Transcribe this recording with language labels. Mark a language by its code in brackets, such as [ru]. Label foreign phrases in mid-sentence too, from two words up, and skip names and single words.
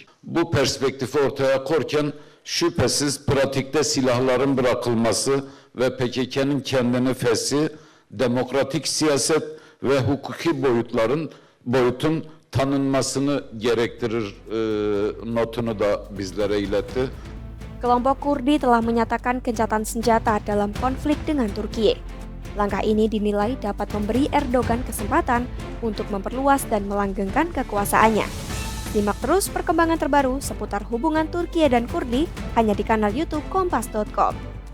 [tr] Bu perspektifi ortaya koyarken şüphesiz pratikte silahların bırakılması ve PKK'nın kendini feshi, demokratik siyaset ve hukuki boyutun tanınmasını gerektirir notunu da bizlere iletti. [id] Kelompok Kurdi telah menyatakan gencatan senjata dalam konflik dengan Turkiye. Langkah ini dinilai dapat memberi Erdogan kesempatan untuk memperluas dan melanggengkan kekuasaannya. Simak terus perkembangan terbaru seputar hubungan Turkiye dan Kurdi hanya di kanal YouTube Kompas.com.